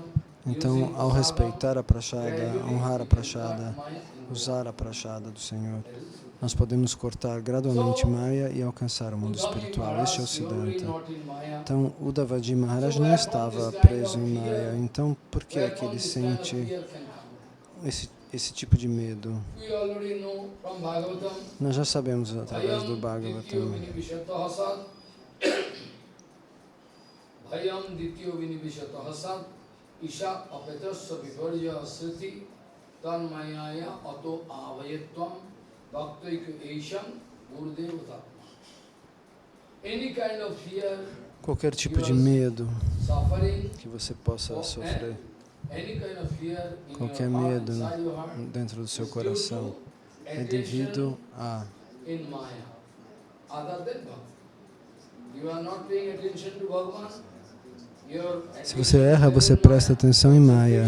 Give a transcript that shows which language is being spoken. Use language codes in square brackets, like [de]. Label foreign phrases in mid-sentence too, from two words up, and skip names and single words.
[pt] Então, ao respeitar a prashada, honrar a prashada, usar a prashada do Senhor, nós podemos cortar gradualmente Maya e alcançar o mundo espiritual. Este é o Siddhanta. Então, Uddhavaji Maharaj não estava preso em Maya. Então, por que é que ele sente esse tipo de medo? Nós já sabemos através do Bhagavatam. [sa] Bhayam dityo vinivishataha sad isha apetasya vivarya sriti tanmayaya ato avayatvam bhaktaika esham gurudevatatma. [en] Any kind of fear, [pt] qualquer tipo de medo que você possa sofrer, qualquer medo dentro do seu coração, é devido a se você erra, você presta atenção em Maya.